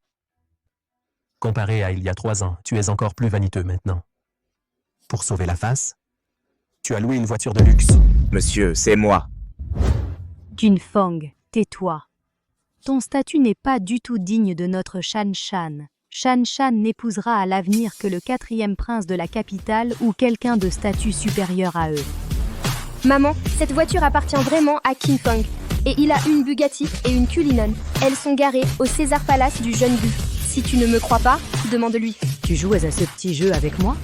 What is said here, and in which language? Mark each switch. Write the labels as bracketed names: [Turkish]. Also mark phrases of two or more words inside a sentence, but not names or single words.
[French] Comparé à il y a 3 ans, tu es encore plus vaniteux maintenant. Pour sauver la face, tu as loué une voiture de luxe. Monsieur, c'est moi. Qin Feng, tais-toi. Ton statut n'est pas du tout digne de notre Shan-Shan. Shan-Shan n'épousera à l'avenir que le 4e prince de la capitale ou quelqu'un de statut supérieur à eux. Maman, cette voiture appartient vraiment à Qin Feng. Et il a une Bugatti et une Cullinan. Elles sont garées au César Palace du Jeune Bu. Si tu ne me crois pas, demande-lui. Tu joues à ce petit jeu avec moi?